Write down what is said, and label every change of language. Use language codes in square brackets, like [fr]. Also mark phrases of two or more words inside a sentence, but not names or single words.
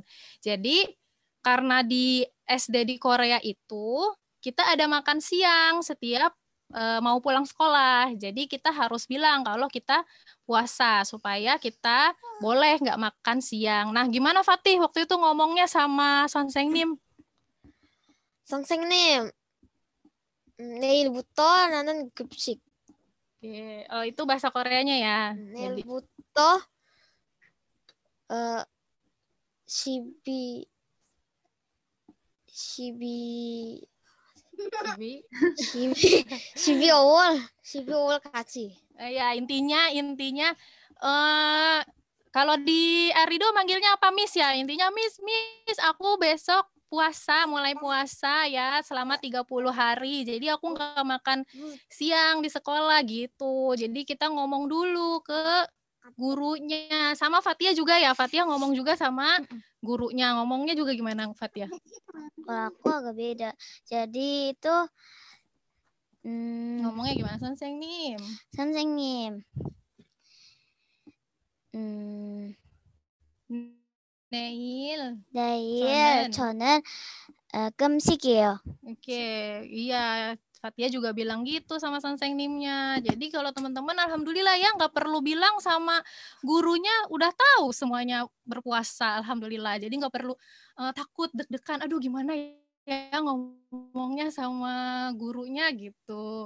[id] Jadi karena di SD di Korea itu kita ada makan siang setiap mau pulang sekolah. Jadi kita harus bilang kalau kita puasa supaya kita boleh nggak makan siang. Nah gimana Fatih waktu itu ngomongnya sama Sonsengnim? [ko] 선생님, 내일부터 나는 급식. [id] Oke. Oh, itu bahasa Koreanya ya. Jadi [ko] 내일부터 12 12월 같이. [id] ya intinya kalau di Arido manggilnya apa Miss ya? Intinya Miss aku besok mulai puasa ya selama 30 hari. Jadi aku nggak makan siang di sekolah gitu. Jadi kita ngomong dulu ke gurunya. Sama Fatia juga ya. Fatia ngomong juga sama gurunya. Ngomongnya juga gimana Fatia? Kalau aku agak beda. Jadi itu ngomongnya gimana 선생님? [ko] 선생님. 내일 저는 금식이에요. [id] Oke, iya Fatia juga bilang gitu sama Sonsengnim-nya. Jadi kalau teman-teman alhamdulillah ya nggak perlu bilang sama gurunya, udah tahu semuanya berpuasa alhamdulillah. Jadi nggak perlu takut deg-degan, aduh gimana ya ngomongnya sama gurunya gitu.